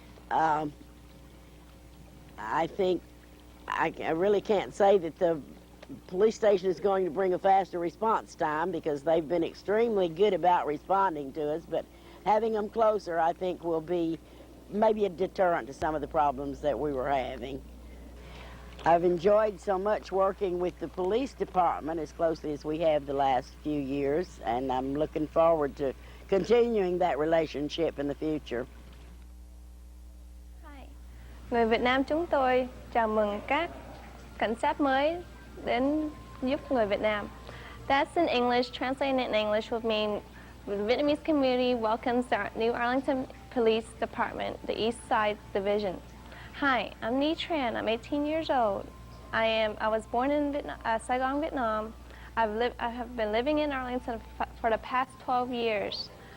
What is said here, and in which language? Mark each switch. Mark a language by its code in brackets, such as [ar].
[en] I think I really can't say that the police station is going to bring a faster response time, because they've been extremely good about responding to us, but having them closer, I think, will be maybe a deterrent to some of the problems that we were having. I've enjoyed so much working with the police department as closely as we have the last few years, and I'm looking forward to continuing that relationship in the future. Hi. [vi] Người Việt Nam chúng tôi chào mừng các cảnh sát mới đến giúp người Việt Nam. [en] That's in English. Translating in English would mean the Vietnamese community welcomes the new Arlington Police Department, the East Side Division. Hi, I'm Nhi Tran. I'm 18 years old. I was born in Saigon, Vietnam. I have been living in Arlington for the past 12 years.